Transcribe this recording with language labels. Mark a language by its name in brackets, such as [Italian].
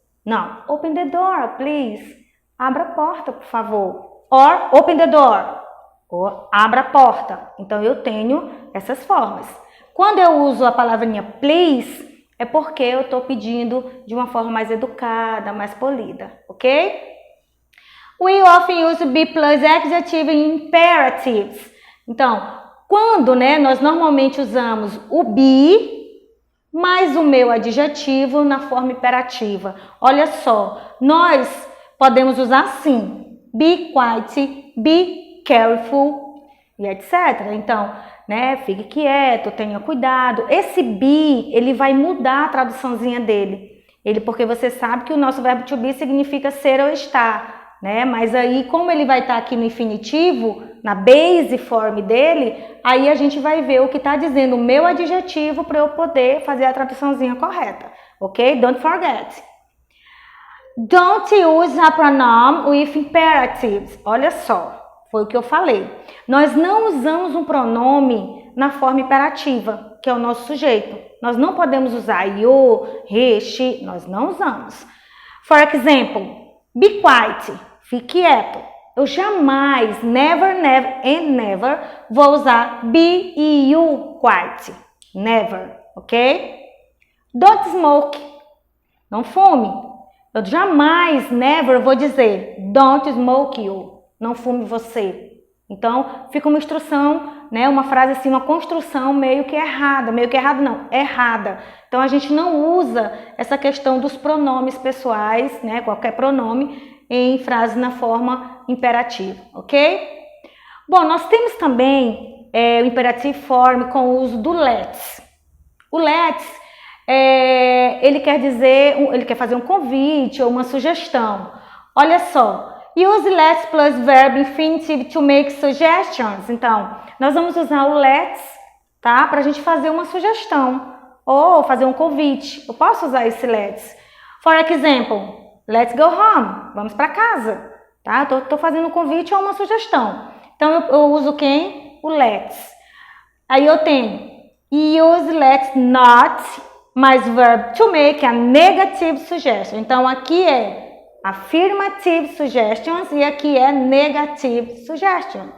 [Portuguese] Não, [English] open the door, please. [Portuguese] Abra a porta, por favor. [English] Or open the door. [Portuguese] Ou abra a porta. Então, eu tenho essas formas. Quando eu uso a palavrinha please, é porque eu estou pedindo de uma forma mais educada, mais polida, ok? [English] We often use be plus adjective in imperatives. [Portuguese] Então, quando, nós normalmente usamos o be mais o meu adjetivo na forma imperativa. Olha só, nós podemos usar assim, [English] be quiet, be careful [Portuguese] e etc. Então, fique quieto, tenha cuidado. Esse be, ele vai mudar a traduçãozinha dele. Porque você sabe que o nosso verbo to be significa ser ou estar, Mas aí, como ele vai estar aqui no infinitivo, na base form dele, aí a gente vai ver o que está dizendo o meu adjetivo para eu poder fazer a traduçãozinha correta, ok? [English] Don't forget. Don't use a pronoun with imperatives. [Portuguese] Olha só, foi o que eu falei. Nós não usamos um pronome na forma imperativa, que é o nosso sujeito. Nós não podemos usar you, he, she, nós não usamos. [English] For example, be quiet, [Portuguese] fique quieto. Eu jamais, [English] never, never and never [Portuguese] vou usar be e you quiet. [English] Never, ok? Don't smoke, [Portuguese] não fume. Eu jamais, never vou dizer [English] don't smoke you, [Portuguese] não fume você. Então, fica uma instrução, uma frase assim, uma construção meio que errada. Meio que errada não, errada. Então, a gente não usa essa questão dos pronomes pessoais, qualquer pronome, em frase na forma imperativa, ok? Bom, nós temos também o imperative form com o uso do let's. O let's, ele quer dizer, ele quer fazer um convite ou uma sugestão. Olha só, [English] use let's plus verb infinitive to make suggestions. [Portuguese] Então, nós vamos usar o let's, tá? Para a gente fazer uma sugestão ou fazer um convite. Eu posso usar esse let's. [English] For example, let's go home. [Portuguese] Vamos para casa, tá? Tô fazendo um convite ou uma sugestão. Então, eu uso quem? O let's. Aí eu tenho use let's not mais verb [English] to make a negative suggestion. [Portuguese] Então, aqui é affirmative suggestions e aqui é negative suggestion.